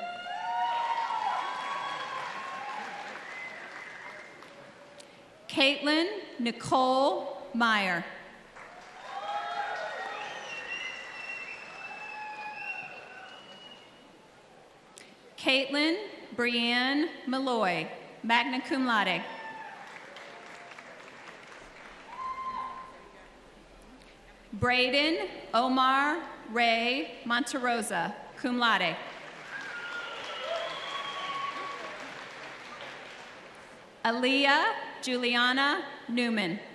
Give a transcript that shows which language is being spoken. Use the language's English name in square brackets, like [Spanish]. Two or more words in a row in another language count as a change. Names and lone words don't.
[English] Caitlin Nicole Meyer. Caitlin Brianne Malloy, [Latin] magna cum laude. [English] Braden Omar Ray Monterosa, [Latin] cum laude. [English] Aaliyah Juliana Newman.